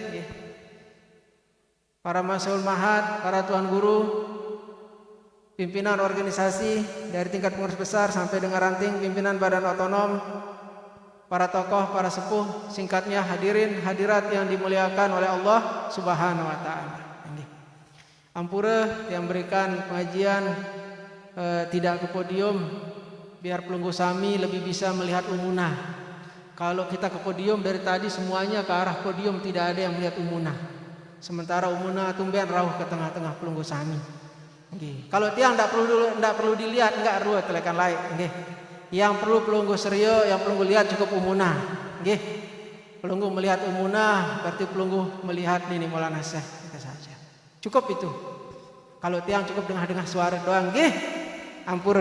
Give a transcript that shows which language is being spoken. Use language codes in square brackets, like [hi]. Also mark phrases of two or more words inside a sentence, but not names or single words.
[id] para mas'ul mahad, para tuan guru, pimpinan organisasi dari tingkat pengurus besar sampai dengan ranting pimpinan badan otonom, para tokoh, para sepuh, singkatnya hadirin hadirat yang dimuliakan oleh Allah [ar] Subhanahu wa taala. [id] Ampura yang berikan pengajian tidak ke podium, biar [sas] pelunggu sami [id] lebih bisa melihat umunah. Kalau kita ke podium dari tadi semuanya ke arah podium, tidak ada yang melihat umunah. Sementara umunah tumben rauh ke tengah-tengah [sas] pelunggu sami. [id] Kalau tiang tidak perlu dilihat, enggak ruwet telekan lain. Yang perlu pelunggu serio, yang pelunggu lihat cukup umunah. Pelunggu melihat umunah berarti pelunggu melihat Nini Maulana Syekh, itu saja. Cukup itu. Kalau tiang cukup dengar suara doang, ampura.